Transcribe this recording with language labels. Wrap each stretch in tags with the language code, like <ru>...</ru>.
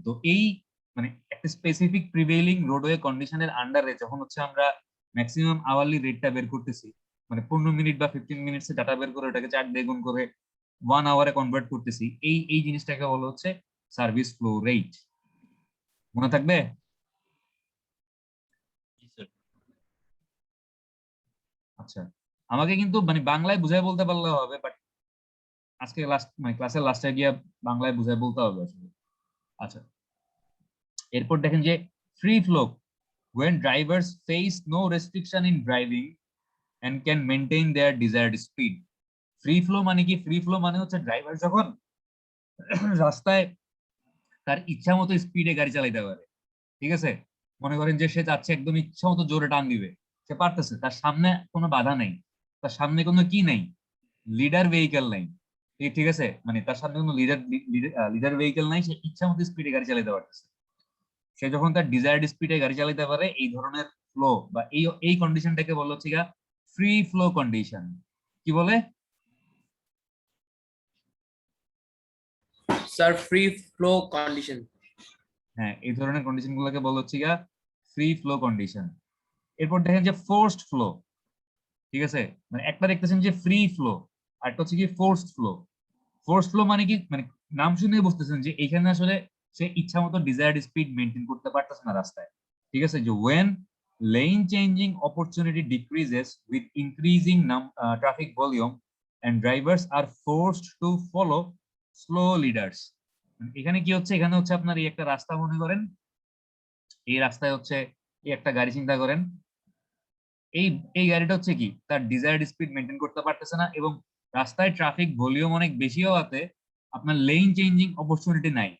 <bn>তো এই মানে একটা স্পেসিফিক প্রিভেইলিং রোডওয়ে কন্ডিশনের আন্ডারে যখন হচ্ছে আমরা ম্যাক্সিমাম আওয়ারলি রেটটা বের করতেছি, মানে 15 মিনিট বা 15 মিনিটস ডাটা বের করে ওটাকে 4 দিয়ে গুণ করে 1 আওয়ারে কনভার্ট করতেছি, এই এই জিনিসটাকে বলা হচ্ছে সার্ভিস ফ্লো রেট। মনে থাকবে? আচ্ছা, আমাকে কিন্তু মানে বাংলায় বুঝাই বলতে পারলে হবে, বাট আজকে লাস্ট মানে ক্লাসের লাস্টে গিয়ে বাংলায় বুঝাই বলতে হবে আসলে। আচ্ছা, এরপর দেখেন যে</bn> <en>Free flow, when drivers face no restriction in driving and can maintain their desired speed।</en> <bn>Free flow মানে কি? ফ্রি ফ্লো মানে হচ্ছে ড্রাইভার যখন রাস্তায় তার ইচ্ছা মতো স্পিডে গাড়ি চালাইতে পারে। ঠিক আছে, মনে করেন যে সে যাচ্ছে একদম ইচ্ছা মতো জোরে টান দিবে, সে পারতেছে, তার সামনে কোনো বাধা নেই, তার সামনে কোনো কি নাই, লিডার ভেহিকেল নাই। ঠিক আছে, মানে তার সামনে কোনো লিডার ভেহিকেল নাই, সে ইচ্ছা মতো স্পিডে গাড়ি চালাতে পারতেছে। সে যখন তার ডিজায়ার্ড স্পিডে গাড়ি চালাতে পারে, এই ধরনের ফ্লো বা এই কন্ডিশনটাকে বলা হচ্ছে ফ্রি ফ্লো কন্ডিশন। কি বলে স্যার? Free flow condition. হ্যাঁ, এই ধরনের কন্ডিশন গুলোকে বলা হচ্ছে ফ্রি ফ্লো কন্ডিশন। এরপর দেখেন যে ফোর্সড ফ্লো। ঠিক আছে, মানে একটা দেখতেছেন যে ফ্রি ফ্লো, আর একটা হচ্ছে কি ফোর্সড ফ্লো। ফোর্সড ফ্লো মানে কি, মানে নাম শুনে বুঝতেছেন যে এখানে আসলে সে ইচ্ছা মতো ডিজায়ার্ড স্পিড মেনটেন করতে পারতেছে না রাস্তায়। ঠিক আছে, যে</bn> <en>when lane changing opportunity decreases with increasing traffic volume and drivers are forced to follow slow leaders।</en> <bn>এখানে কি হচ্ছে, এখানে হচ্ছে আপনার এই একটা রাস্তা মনে করেন, এই রাস্তায় হচ্ছে এই একটা গাড়ি চিন্তা করেন, এই এই গাড়িটা হচ্ছে কি তার ডিজায়ার্ড স্পিড মেনটেন করতে পারতেছে না, এবং রাস্তায় ট্রাফিক ভলিউম অনেক বেশি হওয়াতে আপনার লেন চেঞ্জিং অপরচুনিটি নাই।</bn>